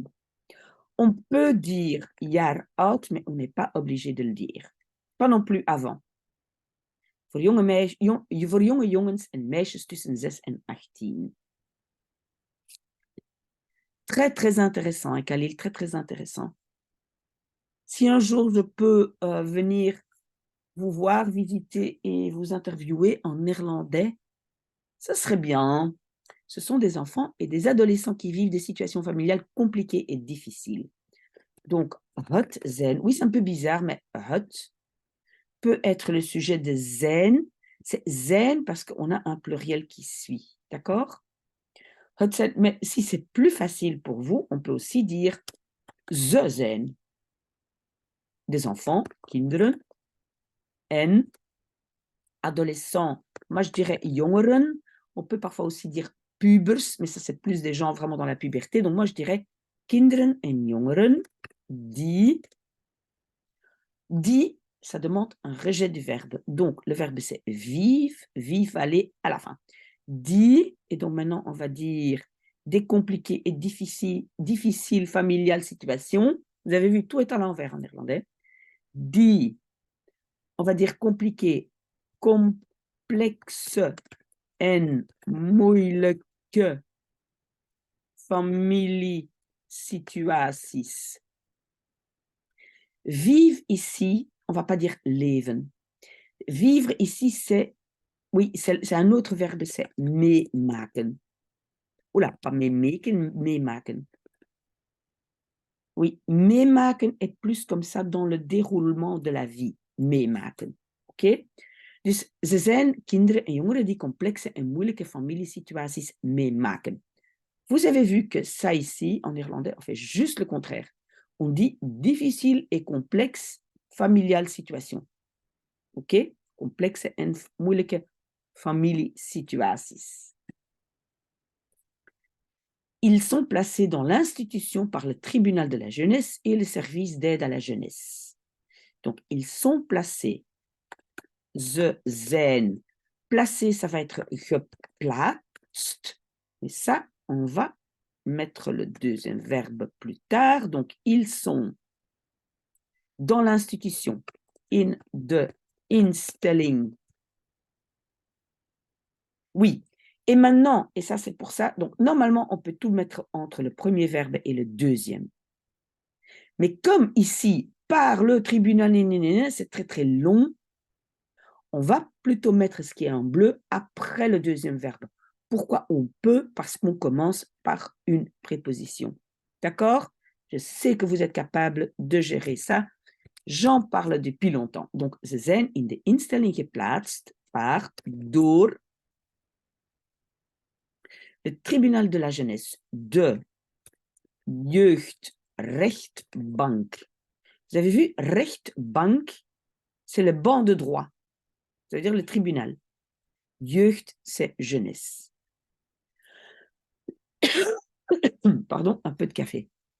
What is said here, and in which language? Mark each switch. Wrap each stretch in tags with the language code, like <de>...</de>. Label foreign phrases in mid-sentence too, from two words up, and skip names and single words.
<fr>On peut dire</fr> <nl>jaar oud,</nl> <fr>mais on n'est pas obligé de le dire. Pas non plus avant.</fr> <nl>Voor jonge jongens en meisjes tussen 6 en 18.</nl> <fr>Très, très intéressant, hein, Khalil, très, très intéressant. Si un jour je peux venir vous voir, visiter et vous interviewer en néerlandais, ce serait bien. Ce sont des enfants et des adolescents qui vivent des situations familiales compliquées et difficiles. Donc,</fr> <nl>het zijn,</nl> <fr>oui, c'est un peu bizarre, mais het peut être le sujet de zijn. C'est zijn parce qu'on a un pluriel qui suit, d'accord?</fr> <nl>Het zijn,</nl> <fr>mais si c'est plus facile pour vous, on peut aussi dire</fr> <nl>ze zijn.</nl> <fr>Des enfants, kinderen, en adolescents. Moi, je dirais jongeren. On peut parfois aussi dire pubers, mais ça, c'est plus des gens vraiment dans la puberté. Donc, moi, je dirais</fr> <nl>kinderen en jongeren die,</nl> <fr>ça demande un rejet du verbe. Donc, le verbe, c'est vivre, aller à la fin. Die, et donc maintenant, on va dire des compliquées et difficiles familiales situations. Vous avez vu, tout est à l'envers en néerlandais. Die, on va dire compliqué,</fr> <nl>complexe en moeilijke familiesituaties.</nl> <fr>Vivre ici, on ne va pas dire leven. Vivre ici, c'est, oui, c'est un autre verbe, c'est meemaken. Oula, pas meemaken, meemaken. Oui, meemaken est plus comme ça dans le déroulement de la vie.</fr> <nl>Meemaken. Oké? Dus ze zijn kinderen en jongeren die complexe en moeilijke familiesituaties meemaken.</nl> <fr>Vous avez vu que ça ici, en néerlandais, on fait juste le contraire. On dit difficile et complexe familiale situation. Oké?</fr> <nl>Complexe en moeilijke familiesituaties.</nl> <fr>Ils sont placés dans l'institution par le tribunal de la jeunesse et le service d'aide à la jeunesse. Donc, ils sont placés.</fr> <nl>Ze zijn.</nl> <fr>Placés, ça va être geplaatst. Et ça, on va mettre le deuxième verbe plus tard. Donc, ils sont dans l'institution.</fr> <nl>In de instelling.</nl> <fr>Oui. Et maintenant, et ça c'est pour ça, donc normalement on peut tout mettre entre le premier verbe et le deuxième. Mais comme ici, par le tribunal, c'est très très long, on va plutôt mettre ce qui est en bleu après le deuxième verbe. Pourquoi on peut? Parce qu'on commence par une préposition. D'accord? Je sais que vous êtes capable de gérer ça. J'en parle depuis longtemps. Donc,</fr> <nl>ze zijn in de instelling geplaatst door</nl> <fr>le tribunal de la jeunesse,</fr> <nl>de jeugdrechtbank.</nl> <fr>Vous avez vu, rechtbank, c'est le banc de droit. Ça veut dire le tribunal. Jeugd, c'est jeunesse. Pardon, un peu de café.</fr>